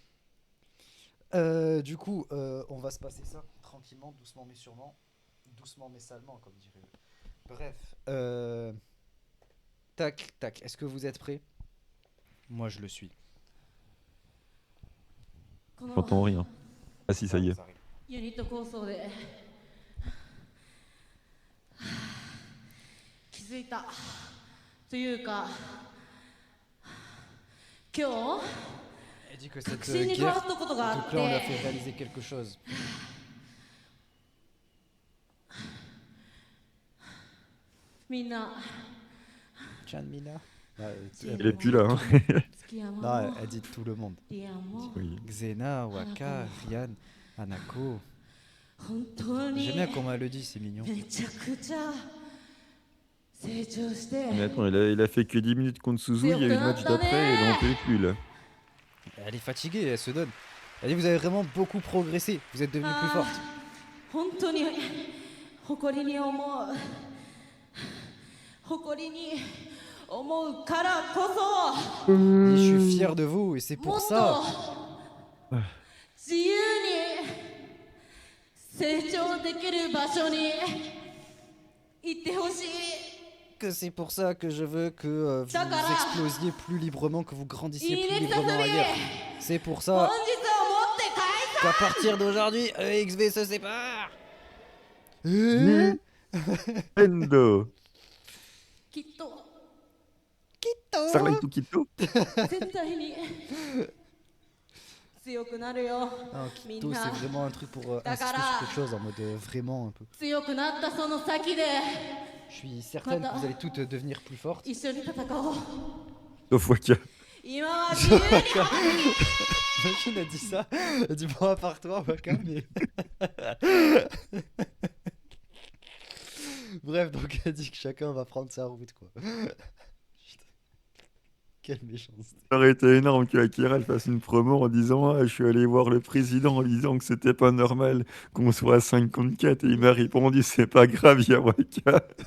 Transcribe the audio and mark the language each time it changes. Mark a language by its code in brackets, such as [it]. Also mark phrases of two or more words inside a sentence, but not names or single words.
[fr] Du coup, on va se passer ça tranquillement, doucement mais sûrement. Doucement mais salement, comme dirait. Bref. Tac, tac. Est-ce que vous êtes prêts? Moi, je le suis. J'entends rien. Ah si, ça y est. Ça arrive. [ja] ユニット構想で気づいたというか今日 [fr] Elle dit que [ja] 確 [fr] cette [ja] 信に変わ [fr] guerre [ja] ったことがあ [fr] de [ja] っ [fr] clan lui a [ja] て [fr] fait réaliser quelque chose. [ja] みんな [fr] Chan Mina. Il est plus là, hein. [ja] 月山 [fr] Non, [ja] も [fr] elle dit tout le monde. [ja] リアンも [fr] Oui. Xena, Waka, Ryan, Hanako. [ja] 本当に [fr] J'aime bien comment elle le dit, c'est mignon. [ja] めちゃくちゃ成長して [fr] Mais attends, il a fait que 10 minutes contre Suzu, il y a eu le match d'après et il en peut plus là. Elle est fatiguée, elle se donne. Elle dit vous avez vraiment beaucoup progressé, vous êtes devenue plus forte. [ja] 本当に誇りに思う誇りに思うからこそ [fr] Et je suis fier de vous et c'est [ja] も [fr] pour [ja] っ [fr] ça. [ja] と自由に成長できる場所に行ってほしい [fr] Que c'est pour ça que je veux que vous Takara. explosiez plus librement, que vous grandissiez plus [ja] いいね [fr] librement [ja] させ [fr] ailleurs. C'est pour [ja] 本 [fr] ça [ja] 日をもって解散 [fr] qu'à partir d'aujourd'hui, EXV se sépare. [ja] Endo きっと Starlight Tukito 絶対に強くなるよ [fr] Non, Kitto, Mina. c'est vraiment un truc pour insister Takara. sur quelque chose en mode vraiment un peu. [ja] 強くなったその先で [fr] Je suis certaine que vous allez toutes devenir plus fortes. [ja] 一緒に戦おう [fr] Sauf Waka. [ja] 今は自由に [fr] Imagine, elle dit ça. Elle dit bon, à part toi, Waka, mais. Bref, donc elle dit que chacun va prendre sa route, quoi. Putain. Quelle méchanceté. Ça aurait été énorme que Akira elle fasse une promo en disant ah, je suis allé voir le président en disant que c'était pas normal qu'on soit à 5 contre 4 et il m'a répondu c'est pas grave, il y a Waka.